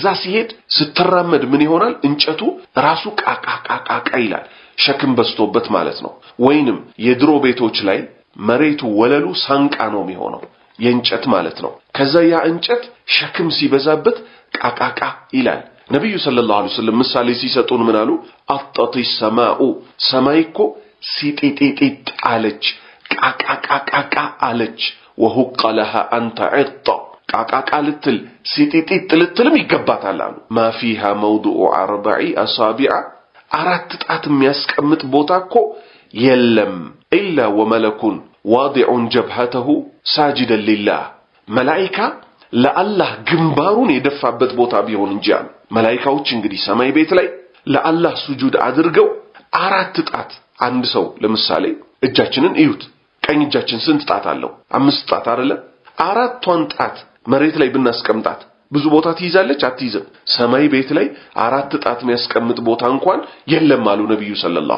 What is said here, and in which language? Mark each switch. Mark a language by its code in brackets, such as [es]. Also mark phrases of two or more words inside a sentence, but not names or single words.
[am] ሲሄድ ስትራመድ ምን ይሆናል እንጨቱ ራሱ ቃቃቃቃቃ ይላል ሸክም በስቶበት ማለት ነው ወይንም የድሮ ቤቶች ላይ መሬቱ ወለሉ ሳንቃ ነው የሚሆነው የእንጨት ማለት ነው ከዛ ያ እንጨት ሸክም ሲበዛበት ቃቃቃ ይላል ነብዩ [ar] صلى الله عليه وسلم [am] ምሳሌ ሲሰጡን ምን አሉ [ar] أطت السماء [am] ሰማይኮ ሲጢጢጢ አለች ቃቃቃቃቃ አለች [ar] وهق لها أن تعط [am] ቃቃቃ ልትል ሲጢጢ ልትልም ይገባታል አሉ [ar] ما فيها موضع 4 أصابع [am] አራት ጣት የሚያስቀምጥ ቦታ እኮ የለም [ar] إلا وملك واضع جبهته ساجدا لله ملائكة [am] ለአላህ ግንባሩን የደፋበት ቦታ ቢሆን እንጂ አሉ መላእክቶች እንግዲህ ሰማይ ቤት ላይ ለአላህ ስጁድ አድርገው አራት ጣት አንድ ሰው ለምሳሌ እጃችንን እዩት ቀኝ እጃችን ስንት ጣት አለው 5 ጣት አይደለ አራቷን ጣት መሬት ላይ ብናስቀምጣት ብዙ ቦታ ትይዛለች አትይዝም ሰማይ ቤት ላይ አራት ጣት የሚያስቀምጥ ቦታ እንኳን የለም አሉ ነብዩ ሰለላሁ